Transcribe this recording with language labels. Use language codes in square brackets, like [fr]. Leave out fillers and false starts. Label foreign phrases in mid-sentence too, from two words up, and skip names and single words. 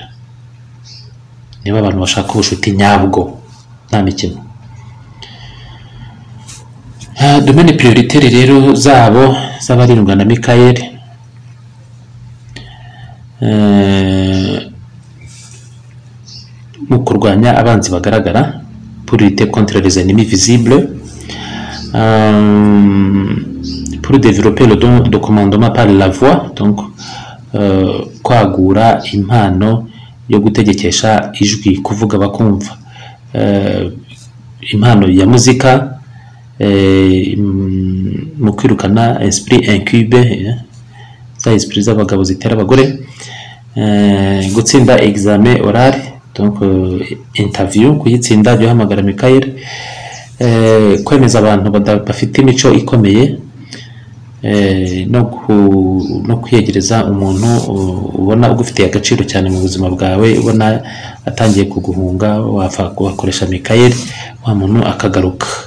[rw] Ni ba bantu bashaka ubushuti nyabwo nta mikino. [fr] Domaine prioritaire [rw] rero zabo z'abarindwa na Michael, mu kurwanya abanzi bagaragara, [fr] pour lutter contre les ennemis visibles, pour développer le don de commandement par la voix, donc [rw] kwagura impano yo gutegekesha ijwi, kuvuga bakumva, impano ya muzika, mu kwirukana [fr] esprit incube, [rw] za esprit z'abagabo zitera abagore, gutsinda [fr] examen oral, donc interview, [rw] kuyitsinda byo hamagara Michael, kwemeza abantu bafite imico ikomeye, no kwiyegereza umuntu ubona ugufitiye agaciro cyane mu buzima bwawe, ubona atangiye kuguhunga, wakoresha Michael, wa muntu akagaruka.